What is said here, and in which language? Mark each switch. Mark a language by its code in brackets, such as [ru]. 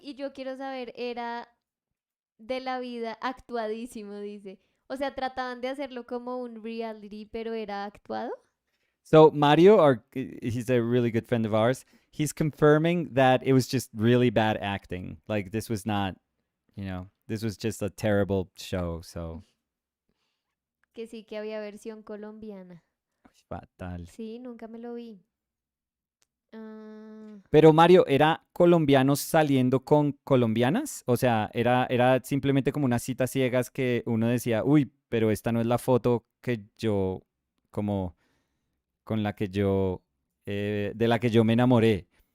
[es] y yo quiero saber, era de la vida actuadísimo, dice. O sea, trataban de hacerlo como un reality, pero era actuado. [en] So Mario, he's a really good friend of ours. He's confirming that it was just really bad acting. Like this was not, this was just a terrible show. So [es] Que sí, que había versión colombiana. fatal. Sí, nunca me lo vi. Ah, Pero Mario, ¿era colombianos saliendo con colombianas? O sea, era simplemente como unas citas ciegas que uno decía, uy, pero esta no es la foto que yo, como, con la que yo, de la que yo me enamoré.